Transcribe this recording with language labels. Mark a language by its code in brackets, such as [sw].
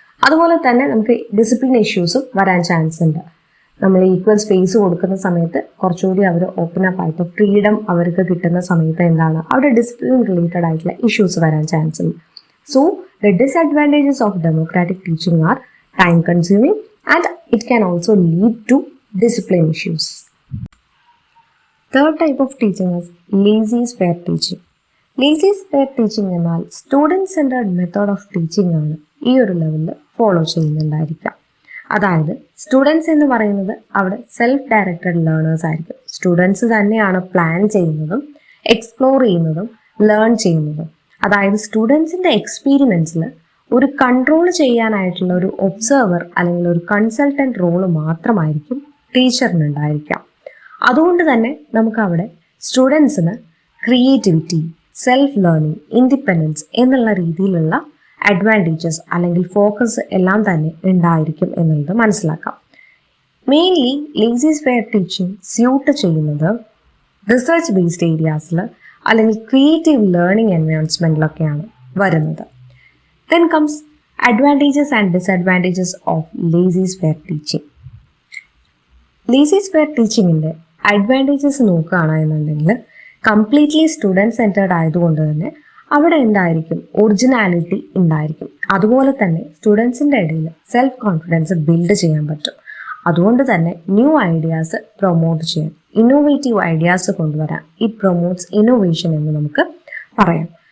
[ml] അതുപോലെ തന്നെ നമുക്ക് ഡിസിപ്ലിൻ ഇഷ്യൂസും വരാൻ ചാൻസ് ഉണ്ട്. നമ്മൾ ഈക്വൽ സ്പേസ് കൊടുക്കുന്ന സമയത്ത് കുറച്ചുകൂടി അവർ ഓപ്പൺ അപ്പ് ആയിട്ട് ഫ്രീഡം അവർക്ക് കിട്ടുന്ന സമയത്ത് എന്താണ് അവിടെ ഡിസിപ്ലിൻ റിലേറ്റഡ് ആയിട്ടുള്ള ഇഷ്യൂസ് വരാൻ ചാൻസ് ഉണ്ട്. [en] So the disadvantages of democratic teaching are time consuming and it can also lead to discipline issues. Third type of teaching is lazy spare teaching. [ml] Lazy spare teaching എന്നാൽ student centred method of teaching ആണ് ഈ ഒരു ലെവലിൽ follow ചെയ്യുന്നുണ്ടായിരിക്കാം. അതായത് students എന്ന് പറയുന്നത് അവിടെ self directed learners ആയിരിക്കും. സ്റ്റുഡൻസ് തന്നെയാണ് പ്ലാൻ ചെയ്യുന്നതും എക്സ്പ്ലോർ ചെയ്യുന്നതും ലേൺ ചെയ്യുന്നതും. അതായത് സ്റ്റുഡൻസിൻ്റെ എക്സ്പീരിയൻസിൽ ഒരു കൺട്രോൾ ചെയ്യാനായിട്ടുള്ള ഒരു ഒബ്സർവർ അല്ലെങ്കിൽ ഒരു കൺസൾട്ടൻറ്റ് റോള് മാത്രമായിരിക്കും ടീച്ചറിനുണ്ടായിരിക്കാം. അതുകൊണ്ട് തന്നെ നമുക്ക് അവിടെ സ്റ്റുഡൻസിന് ക്രിയേറ്റിവിറ്റി, സെൽഫ് ലേണിംഗ്, ഇൻഡിപെൻഡൻസ് എന്നുള്ള രീതിയിലുള്ള അഡ്വാൻറ്റേജസ് അല്ലെങ്കിൽ ഫോക്കസ് എല്ലാം തന്നെ ഉണ്ടായിരിക്കും എന്നുള്ളത് മനസ്സിലാക്കാം. Mainly lazy spare teaching suit ചെയ്യുന്നത് റിസർച്ച് ബേസ്ഡ് ഏരിയാസിൽ അല്ലെങ്കിൽ ക്രിയേറ്റീവ് ലേണിംഗ് എൻവയോൺമെൻറ്റിലൊക്കെയാണ് വരുന്നത്. [en] Then comes advantages and disadvantages of lazy spare teaching. [ml] Lazy spare teachingൻ്റെ advantages നോക്കുകയാണെന്നുണ്ടെങ്കിൽ കംപ്ലീറ്റ്ലി സ്റ്റുഡൻറ് സെൻറ്റേർഡ് ആയതുകൊണ്ട് തന്നെ അവിടെ എന്തായിരിക്കും ഒറിജിനാലിറ്റി ഉണ്ടായിരിക്കും. അതുപോലെ തന്നെ സ്റ്റുഡൻസിൻ്റെ ഇടയിൽ സെൽഫ് കോൺഫിഡൻസ് ബിൽഡ് ചെയ്യാൻ പറ്റും. അതുകൊണ്ട് തന്നെ ന്യൂ ഐഡിയാസ് പ്രൊമോട്ട് ചെയ്യാൻ, ഇന്നോവേറ്റീവ് ഐഡിയാസ് കൊണ്ടുവരാൻ, [en] it promotes innovation [ml] എന്ന് നമുക്ക് പറയാം.